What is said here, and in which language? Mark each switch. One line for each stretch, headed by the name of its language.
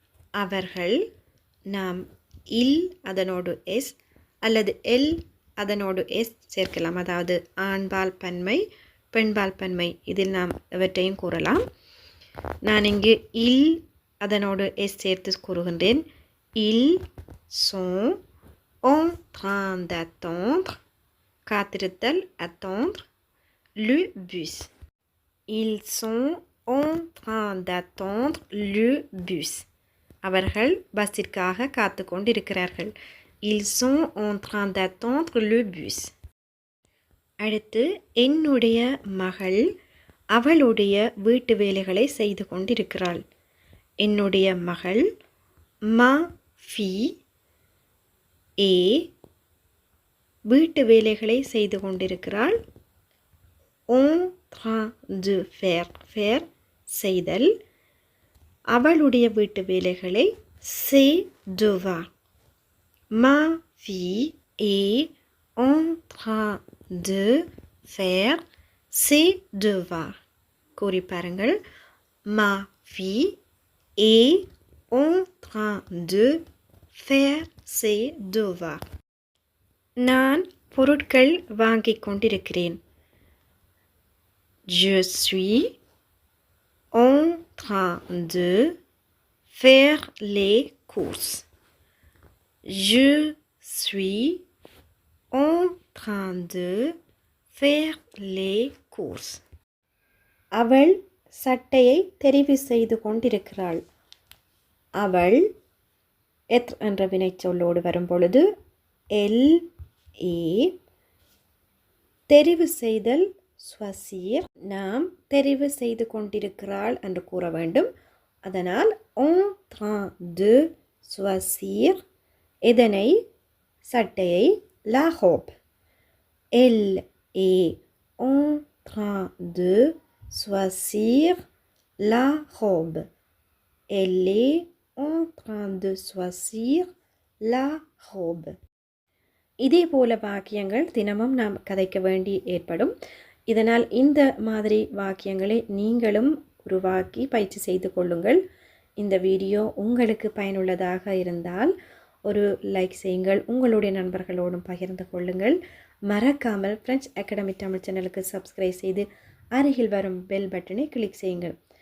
Tamil: அவர்கள் நாம் இல் அதனோடு எஸ் அல்லது எல் அதனோடு எஸ் சேர்க்கலாம். அதாவது ஆண்பால் பன்மை பெண்பால் பன்மை இதில் நாம் எவற்றையும் கூறலாம். நான் இங்கு இல் அதனோடு எஸ் சேர்த்து கூறுகின்றேன்.
French: Ils sont en train d'attendre
Tamil: காத்திருத்தல்
French: attendre le bus. Ils sont en train d'attendre le bus.
Tamil: அவர்கள் பஸ்ஸிற்காக காத்து கொண்டிருக்கிறார்கள்.
French: Ils sont en train d'attendre le bus.
Tamil: அடுத்து என்னுடைய மகள் அவளுடைய வீட்டு வேலைகளை செய்து கொண்டிருக்கிறாள். என்னுடைய மகள்
French: ma fille
Tamil: வீட்டு வேலைகளை செய்து கொண்டிருக்கிறாள்.
French: en train de faire
Tamil: செய்தல். அவளுடைய வீட்டு வேலைகளை
French: ses devoirs. Ma fille est en train de faire ses devoirs.
Tamil: கூறி பாருங்கள்.
French: Ma fille est en train de faire ses devoirs.
Tamil: நான் பொருட்கள் வாங்கிக் கொண்டிருக்கிறேன்.
French: Je suis en train de faire les courses. Je suis en train de faire les courses.
Tamil: அவள் சட்டையை தெரிவு செய்து கொண்டிருக்கிறாள். அவள் எத் என்ற வினைச்சொல்லோடு வரும் பொழுது எல் ஏ. தெரிவு செய்தல் ஸ்வசீர். நாம் தெரிவு செய்து கொண்டிருக்கிறாள் என்று கூற வேண்டும். அதனால்
French: en train de choisir
Tamil: இதனை சட்டையை
French: la robe. Elle est en train de choisir la robe. Elle est en train de choisir la robe.
Tamil: இதே போல வாக்கியங்கள் தினமும் நாம் கதைக்க வேண்டி ஏற்படும். இதனால் இந்த மாதிரி வாக்கியங்களை நீங்களும் உருவாக்கி பயிற்சி செய்து கொள்ளுங்கள். இந்த வீடியோ உங்களுக்கு பயனுள்ளதாக இருந்தால் ஒரு லைக் செய்யுங்கள். உங்களுடைய நண்பர்களோடும் பகிர்ந்து கொள்ளுங்கள். மறக்காமல் ஃப்ரெஞ்ச் அகாடமி தமிழ் சேனலுக்கு சப்ஸ்கிரைப் செய்து அருகில் வரும் பெல் பட்டனை கிளிக் செய்யுங்கள்.